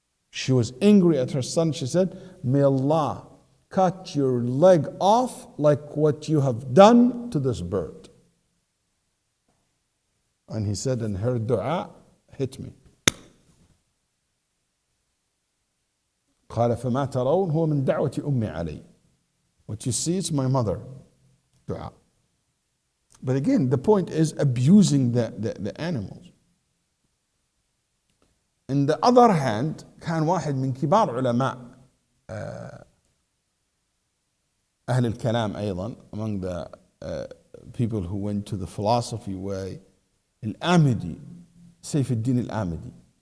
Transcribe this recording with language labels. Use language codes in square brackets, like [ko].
[en] She was angry at her son. She said, may Allah cut your leg off like what you have done to this bird. And he said, and her dua hit me. [ar] قال فما ترون هو من دعوة أمي علي. [en] What you see is my mother dua. But again, the point is abusing the animals. On the other hand, [ar] كان واحد من كبار علماء أهل الكلام أيضا, [en] among the people who went to the philosophy way, al-Amidi, Saif al-Din al-Amidi.